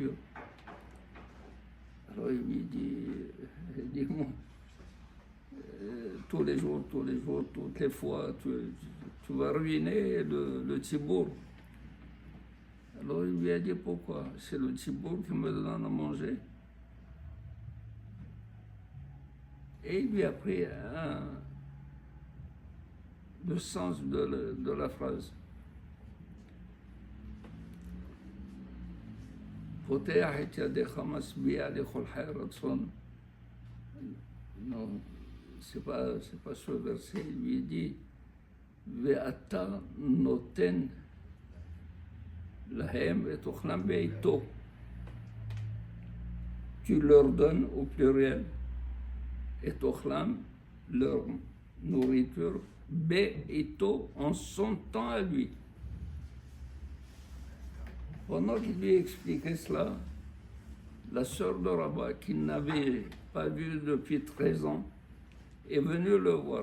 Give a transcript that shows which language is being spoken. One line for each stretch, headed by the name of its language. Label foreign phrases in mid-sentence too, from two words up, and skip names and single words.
French: » Alors il lui dit « Dis-moi, tous les jours, toutes les fois, tu vas ruiner le Tzibour. » Alors il lui a dit pourquoi? C'est le Tzibour qui me donne à manger. Et il lui a pris le sens de la phrase.
Hebrew: פותח את ידך משביע לכל חי רצון.
French: Non, c'est pas ce verset. Il lui dit
Hebrew: ואתה נותן להם את אכלם בעתו.
French: Tu leur donnes au pluriel
Hebrew: את אכלם,
French: leur nourriture, beito, en son temps à lui. Pendant qu'il lui expliquait cela, la sœur de Rabba, qui n'avait pas vu depuis 13 ans, est venue le voir.